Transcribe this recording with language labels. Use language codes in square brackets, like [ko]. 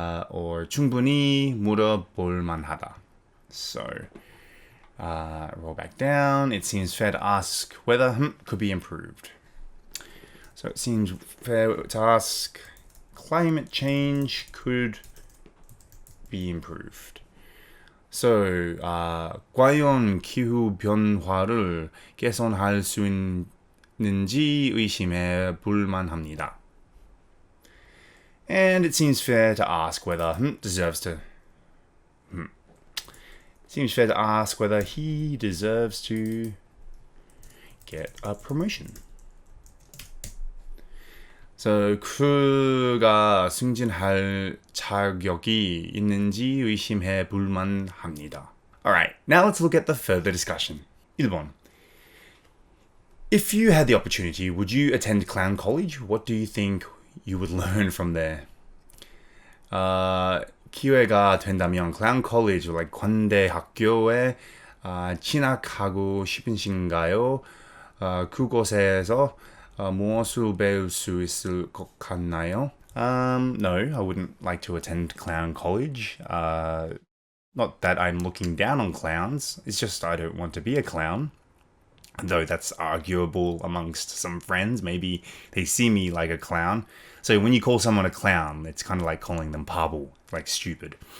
[ko] Or 충분히 물어볼 만하다. [en] So roll back down. It seems fair to ask whether could be improved. So it seems fair to ask climate change could be improved. [ko] So 과연 기후 변화를 개선할 수 있는지 의심해 볼 만합니다. [en] And it seems fair to ask whether seems fair to ask whether he deserves to get a promotion. [ko] So 그가 승진할 자격이 있는지 의심해 볼 만합니다. [en] Alright, now let's look at the further discussion. [ko] 1번. [en] If you had the opportunity, would you attend clown college? What do you think you would learn from there? [ko] 기회가 된다면 [en] clown college, like [ko] 관대 학교에 진학하고 싶으신가요? 그곳에서 무엇을 배울 수 있을 것 같나요? [en] No, I wouldn't like to attend clown college. Not that I'm looking down on clowns. It's just I don't want to be a clown. Though that's arguable amongst some friends. Maybe they see me like a clown. So when you call someone a clown, it's kind of like calling them [ko] 바보, [en] like stupid.